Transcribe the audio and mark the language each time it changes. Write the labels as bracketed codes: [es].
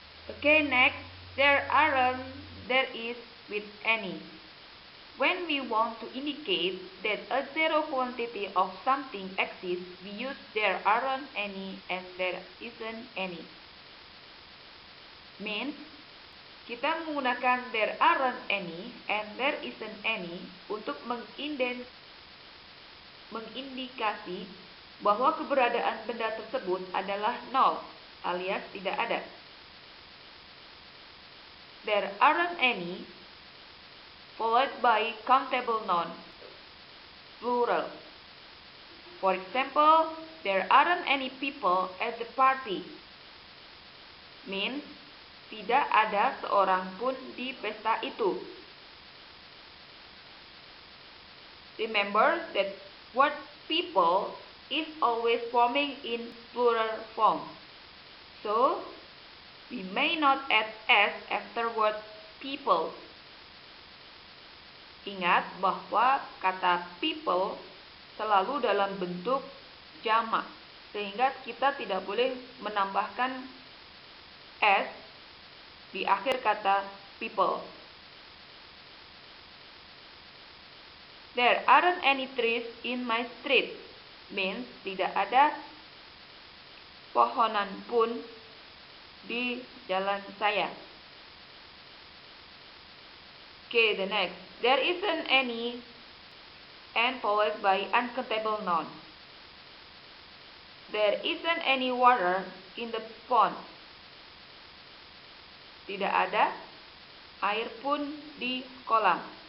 [en] Okay, next, there aren't, there is with any. When we want to indicate that a zero quantity of something exists, we use there aren't any and there isn't any. [id] Means, kita menggunakan [en] there aren't any and there isn't any [id] untuk mengindikasi bahwa keberadaan benda tersebut adalah nol alias tidak ada. [en] There aren't any followed by countable noun, plural. For example, there aren't any people at the party. [id] Means, tidak ada seorang pun di pesta itu. [en] Remember that word people is always forming in plural form. So, we may not add s after word people. [id] Ingat bahwa kata people selalu dalam bentuk jamak, sehingga kita tidak boleh menambahkan s di akhir kata people. [en] There aren't any trees in my street. [id] Means tidak ada pohonan pun di jalan saya. [en] Okay, the next. There isn't any and followed by uncountable noun. There isn't any water in the pond. [id] Tidak ada air pun di kolam.